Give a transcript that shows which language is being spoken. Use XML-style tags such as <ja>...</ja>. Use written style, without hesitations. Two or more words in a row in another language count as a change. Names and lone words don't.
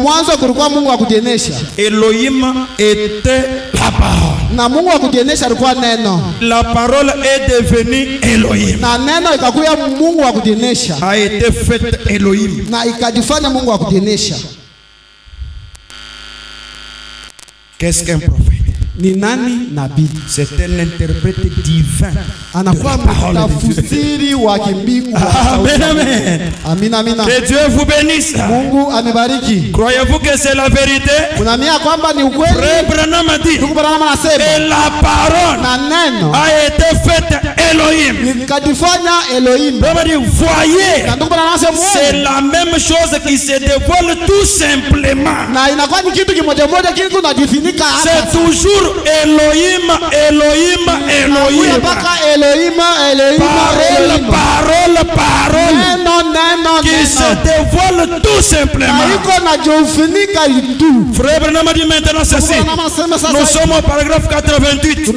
<fr>Elohim était la parole. La parole est devenue Elohim. A été faite Elohim. Qu'est-ce qu'un prophète?</fr> <sw>Ni nani nabii?</sw> <fr>C'est un interprète divin.</fr> <sw>Anakuwa mtafsiri wa kimbingu.</sw> <fr>Amen, amen.</fr> <sw>Amina, amina.</sw> <fr>Que Dieu vous bénisse.</fr> <sw>Mungu amebariki.</sw> <fr>Croyez-vous que c'est la vérité?</fr> <sw>Unaamini kwamba ni ukweli?</sw> <fr>Frère Branham a dit et la parole a été faite Elohim.</fr> <sw>Ikajifanya Elohim.</sw> <fr>Voyez, c'est la même chose qui se dévoile tout simplement.</fr> <sw>Na inakuwa ni kitu kimoja moja kile kunajifunika hapa.</sw> <fr>C'est toujours Elohim, Elohim, Elohim. Parole, parole. Qui se dévoile tout simplement. Frère Branham a dit maintenant ceci. Nous sommes au paragraphe 88.</fr>